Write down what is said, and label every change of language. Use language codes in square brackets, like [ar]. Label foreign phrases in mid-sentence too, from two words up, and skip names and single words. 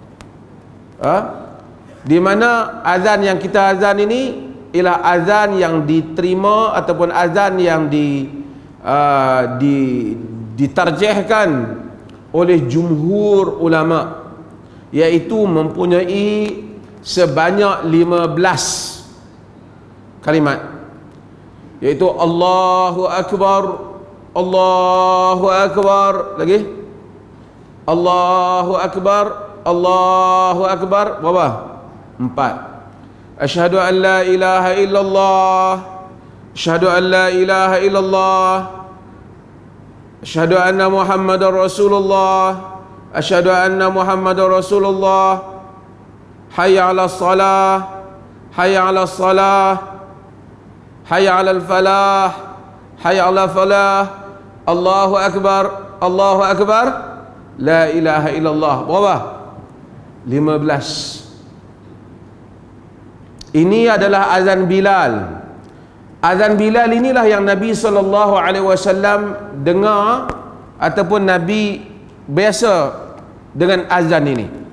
[ms] Di mana azan yang kita azan ini ialah azan yang diterima ataupun azan yang ditarjihkan oleh jumhur ulama, iaitu mempunyai sebanyak 15 kalimat, iaitu [ar] الله أكبر الله أكبر, [ms] lagi [ar] الله أكبر الله أكبر, [ms] berapa? 4. [ar] أشهد أن لا إله إلا الله أشهد أن لا إله إلا الله أشهد أن محمدا رسول الله أشهد أن محمدا رسول الله حي على الصلاة حي على الصلاة حي على الفلاح حي على الفلاح، الله أكبر، الله أكبر، لا إله إلا الله. [ms] Berapa? 15. Ini adalah azan Bilal. Azan Bilal inilah yang Nabi SAW dengar, ataupun Nabi biasa dengan azan ini.